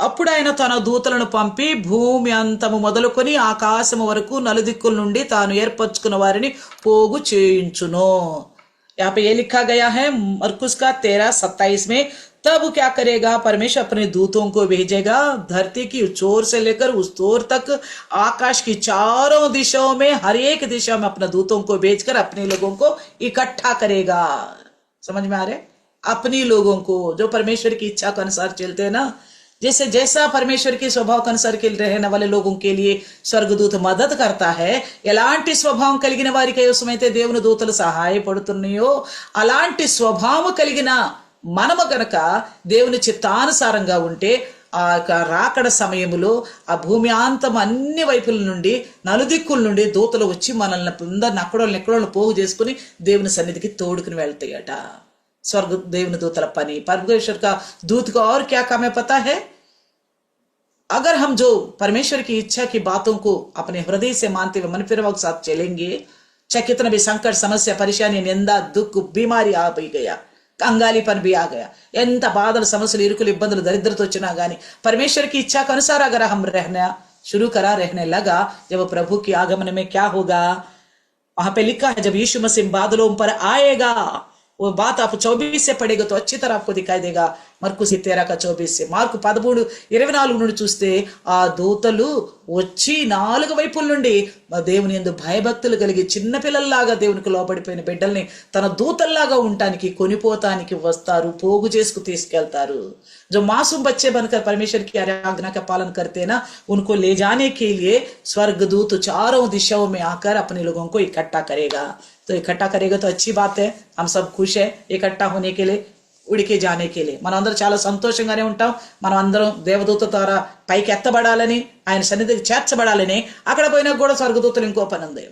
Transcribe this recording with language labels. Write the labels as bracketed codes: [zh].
[te] అప్పుడు ఆయన తన దూతలను పంపి భూమి అంతము మొదలుకొని ఆకాశము వరకు నలుదిక్కుల నుండి తాను ఏర్పరచుకున్న వారిని పోగు చేయించును। [hi] यहाँ पे ये लिखा गया है मरकुस का 13:27 में, तब क्या करेगा परमेश्वर अपने दूतों को भेजेगा, धरती की चोर से लेकर उस चोर तक आकाश की चारों दिशाओं में हर एक दिशा में अपने दूतों को भेजकर अपने लोगों को इकट्ठा करेगा। समझ में आ रहे? अपनी लोगों को जो परमेश्वर की इच्छा के अनुसार चलते हैं ना, जैसे जैसा परमेश्वर के स्वभाव के अनुसार के रहने वाले लोगों के लिए स्वर्गदूत मदद करता है, [te] ఎలాంటి స్వభావం కలిగిన వారికి ఏమైతే దేవుని దూతలు సహాయపడుతున్నాయో అలాంటి స్వభావం కలిగిన మనము గనక దేవుని చిత్తానుసారంగా ఉంటే ఆ రాకడ సమయంలో ఆ భూమి అంతం అన్ని వైపుల నుండి నలుదిక్కుల నుండి దూతలు వచ్చి మనల్ని అందరిని ఎక్కడోళ్ళని పోగు చేసుకుని దేవుని సన్నిధికి తోడుకుని వెళ్తాయట। [hi] स्वर्ग [te] దేవుని దూతల పని, [hi] परमेश्वर का दूत का और क्या काम है पता है? अगर हम जो परमेश्वर की इच्छा की बातों को अपने हृदय से मानते हुए मन फिरवा के साथ चलेंगे, चाहे कितना भी संकट समस्या परेशानी निंदा दुख बीमारी आ भी गया, कंगालीपन भी आ गया, [te] ఎంత బాధలు సమస్యలు ఇరుకులు ఇబ్బందులు దరిద్రత వచ్చినా గానీ [hi] परमेश्वर की इच्छा के अनुसार अगर हम रहना शुरू करा रहने लगा, जब प्रभु की आगमन में क्या होगा? वहां पे लिखा है जब यीशु मसीह बादलों पर आएगा, वो बात आप 24 से पढ़ेगा तो अच्छी तरह आपको दिखाई देगा। [te] मरकुस 13:24 से మార్కు 13:24 నుండి చూస్తే ఆ దూతలు వచ్చి నాలుగు వైపుల నుండి దేవుని యందు భయభక్తులు కలిగి చిన్న పిల్లల్లాగా దేవునికి లోబడిపోయిన బిడ్డల్ని తన దూతల్లాగా ఉండటానికి కొనిపోతానికి వస్తారు, పోగు చేసుకు తీసుకెళ్తారు। [hi] जो मासूम बच्चे बनकर परमेश्वर की आज्ञा का पालन करते ना, उनको ले जाने के लिए स्वर्गदूत चारों दिशाओं में आकर अपने लोगों को इकट्ठा करेगा। तो इकट्ठा करेगा तो अच्छी बात है, हम सब खुश है इकट्ठा होने के लिए, ఉడికి జానే के लिए। [te] మనందరం చాలా సంతోషంగానే ఉంటాం। మనం అందరం దేవదూత ద్వారా పైకి ఎత్తబడాలని, ఆయన సన్నిధికి చేర్చబడాలని। అక్కడ పోయినా కూడా స్వర్గదూతలు ఇంకో పని ఉంది।